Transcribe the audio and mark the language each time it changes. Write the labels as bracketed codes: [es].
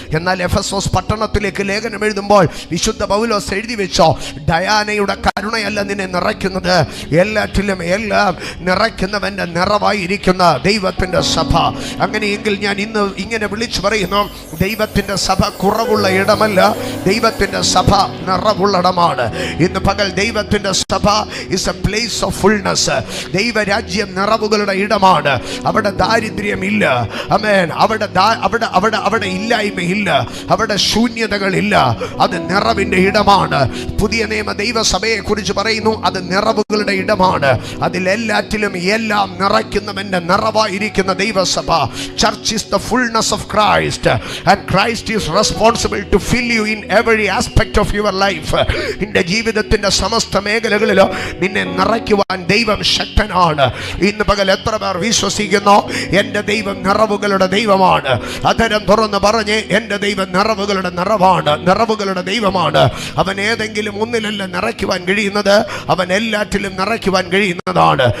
[ml] എന്നാൽ എഫെസോസ് പട്ടണത്തിലേക്ക് ലേഖനം എഴുതുമ്പോൾ വിശുദ്ധ പൗലോസ് എഴുതി വെച്ചോ, ഡയാനയുടെ കരുണയല്ല നിന്നെ നിറയ്ക്കുന്നത്, എല്ലാറ്റിലും എല്ലാം നിറയ്ക്കുന്നവൻ്റെ നിറവായിരിക്കുന്ന ദൈവത്തിൻ്റെ സഭ. അങ്ങനെയെങ്കിൽ ഞാൻ ഇന്ന് ഇങ്ങനെ വിളിച്ചു പറയുന്നു, ദൈവത്തിൻ്റെ സഭ കുറവുള്ള ഇടമല്ല, ദൈവത്തിൻ്റെ സഭ നിറവുള്ളടമാണ്. ഇന്ന് പകൽ ദൈവത്തിൻ്റെ സഭ [en] is a place of fullness. [ml] ദൈവരാജ്യം നിറവുകളുടെ ഇടമാണ്. അവിടെ ദാരിദ്ര്യമില്ല, ആമേൻ, അവിടെ ഇല്ലായ്മയില്ല, അവിടെ ശൂന്യതകളില്ല. അത് നിറവിൻ്റെ ഇടമാണ്. പുതിയ നിയമ ദൈവസഭയെ കുറിച്ച് പറയുന്നു, അത് നിറവുകളുടെ ഇടമാണ്. അതിലെല്ലാറ്റിലും എല്ലാം നിറയ്ക്കുന്നവന്റെ നിറവായിരിക്കുന്ന ദൈവസഭ. [en] Church is the fullness of Christ and Christ is responsible to fill you in every aspect of your life. [ml] നിന്റെ ജീവിതത്തിന്റെ സമസ്ത മേഖലകളിലോ നിന്നെ നിറയ്ക്കുവാൻ ദൈവം ശക്തനാണ്. ഇന്ന് പകൽ എത്ര പേർ വിശ്വസിക്കുന്നു, എൻ്റെ ദൈവം നിറവുകളുടെ ദൈവമാണ്? അധരം തുറന്ന് പറഞ്ഞ്, എൻ്റെ ദൈവം നിറവുകളുടെ നിറവാണ്, നിറവുകളുടെ ദൈവമാണ്. അവൻ ഏതെങ്കിലും ഒന്നിലല്ല നിറയ്ക്കുവാൻ കഴിയുന്നത്, അവൻ എല്ലാറ്റിലും നിറയ്ക്കുവാൻ കഴിയുന്നതാണ്.